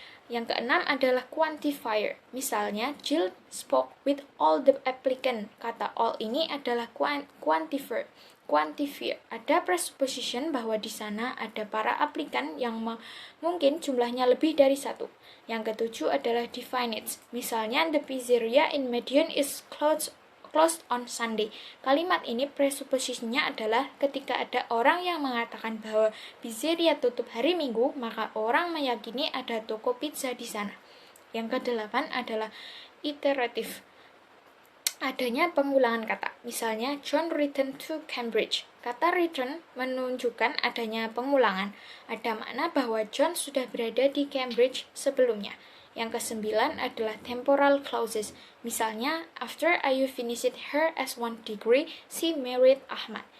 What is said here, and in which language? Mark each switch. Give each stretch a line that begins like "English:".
Indonesian: Yang keenam adalah quantifier. Misalnya,
English: Jill spoke with all the applicant.
Indonesian: Kata all ini adalah quantifier. Ada presupposition bahwa di sana ada para aplikan yang mungkin jumlahnya lebih dari satu. Yang ketujuh adalah definite.
English: Misalnya, the pizzeria in Medion is closed on Sunday.
Indonesian: Kalimat ini presuppositionnya adalah ketika ada orang yang mengatakan bahwa pizzeria tutup hari Minggu, maka orang meyakini ada toko pizza di sana. Yang kedelapan adalah iteratif. adanya pengulangan kata. Misalnya,
English: John returned to Cambridge.
Indonesian: Kata return menunjukkan adanya pengulangan. Ada makna bahwa John sudah berada di Cambridge sebelumnya. Yang kesembilan adalah temporal clauses.
English: Misalnya, after Ayu finished her S1 degree, she married Ahmad.